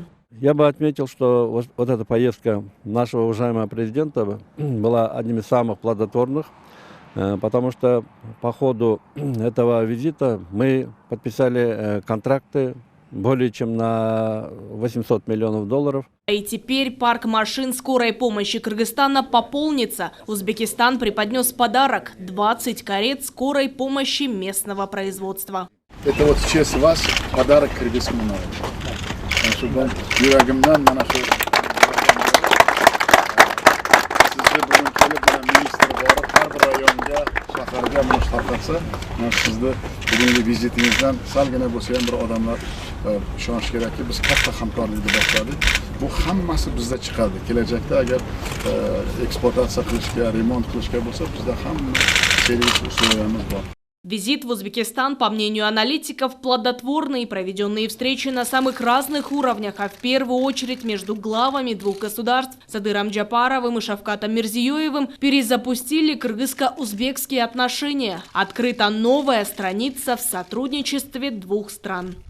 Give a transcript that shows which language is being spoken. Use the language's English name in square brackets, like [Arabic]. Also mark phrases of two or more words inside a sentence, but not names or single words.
[Russian] Я бы отметил, что вот эта поездка нашего уважаемого президента была одним из самых плодотворных, потому что по ходу этого визита мы подписали контракты более чем на 800 миллионов долларов. И теперь парк машин скорой помощи Кыргызстана пополнится. Узбекистан преподнес подарок – 20 карет скорой помощи местного производства. Это вот в честь вас подарок кыргызскому народу. [Uzbek] Sizni bugungi vizitingizdan salgina bo'lsa ham bir odamlar ishonish kerakki, biz katta hamkorlikni boshladik. Bu hammasi bizda chiqadi. Kelajakda agar eksportatsiya qilishga, remont qilishga bo'lsa, bizda hamma servis uslubyamiz bor. [Russian] Визит в Узбекистан, по мнению аналитиков, плодотворный. Проведенные встречи на самых разных уровнях, а в первую очередь между главами двух государств Садыром Джапаровым и Шавкатом Мирзиёевым перезапустили кыргызско-узбекские отношения. Открыта новая страница в сотрудничестве двух стран.